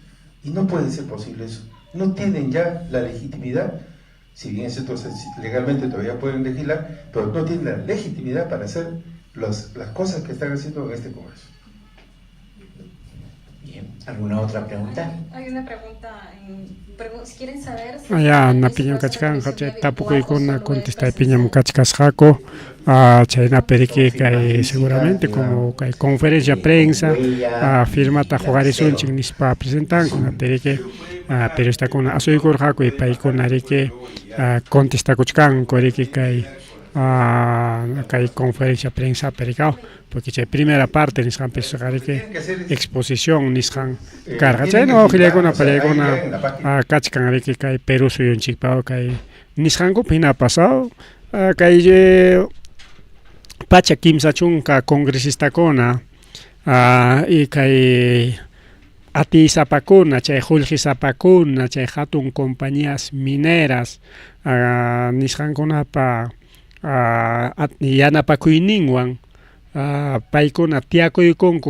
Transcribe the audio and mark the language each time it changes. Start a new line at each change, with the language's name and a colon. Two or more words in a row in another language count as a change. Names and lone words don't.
Spanish: Y no puede ser posible eso. No tienen ya la legitimidad, si bien es cierto, legalmente todavía pueden legislar, pero no tienen la legitimidad para hacer las cosas que están haciendo en este Congreso. Bien, ¿alguna otra pregunta? Hay una pregunta, si quieren saber... Ya,
Quechua: na piñam kachkan, tapukuykuna contesta piñam kachkasqaku, chayna periki kay seguramente como kay
Spanish: conferencia prensa,
Quechua: firmata jugarizunchik nispa presentanku, periki periodistakuna asuykurqaku y paykuna riki contestakuchkanku riki kay
Spanish: conferencia prensa
Quechua: perikaw porque chay
Spanish: primera parte
Quechua: nisqan
Spanish: que exposición
Quechua: nisqan karqa chayna wawqillaykuna pallaykuna kachkan riki kay Perú suyunchikpa kay nisqanku hina pasado kay pacha kimsa chunka congresistakuna y kay atisapakuna chay qullqisapakuna chay hatun
Spanish: compañías mineras
Quechua: nisqankunapa yanapakuyninwan paykuna tiyakuykunku